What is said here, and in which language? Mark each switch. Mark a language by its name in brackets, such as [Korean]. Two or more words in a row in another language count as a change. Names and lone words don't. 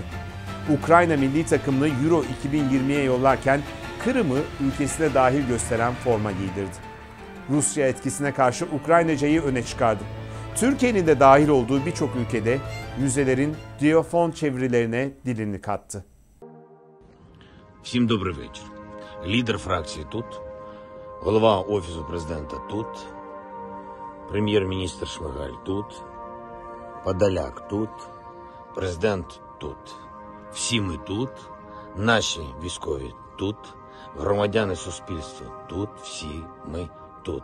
[Turkish] Ukrayna milli takımını Euro 2020'ye yollarken Kırım'ı ülkesine dahil gösteren forma giydirdi. Rusya etkisine karşı Ukraynacayı öne çıkardı. Türkiye'nin de dahil olduğu birçok ülkede müzelerin diyafon çevirilerine dilini kattı. [Ukrainian] Всім добрий вечір. Лідер фракції тут, голова Офісу президента тут, прем'єр-міністр Шмигаль тут, Подоляк тут, президент тут. Всі ми тут, наші військові тут, громадяни суспільства тут, всі ми тут.